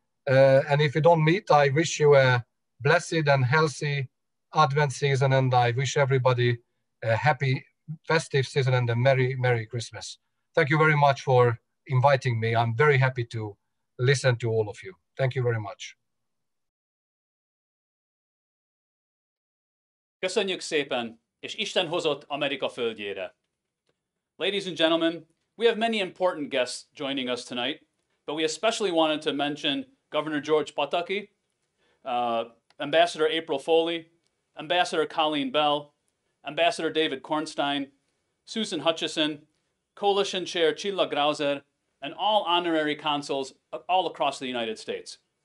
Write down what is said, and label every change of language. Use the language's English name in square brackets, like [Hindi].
[English] And if we don't meet, I wish you a blessed and healthy Advent season, and I wish everybody a happy festive season and a Merry, Merry Christmas. Thank you very much for inviting me. I'm very happy to listen to all of you. Thank you very much. [Hungarian] Köszönjük szépen, és Isten hozott Amerika földjére. [English] Ladies and gentlemen, we have many important guests joining us tonight, but we especially wanted to mention Governor George Pataki, Ambassador April Foley, Ambassador Colleen Bell, Ambassador David Kornstein, Susan Hutchison, Coalition Chair Csilla Grauser, and all honorary consuls all across the United States.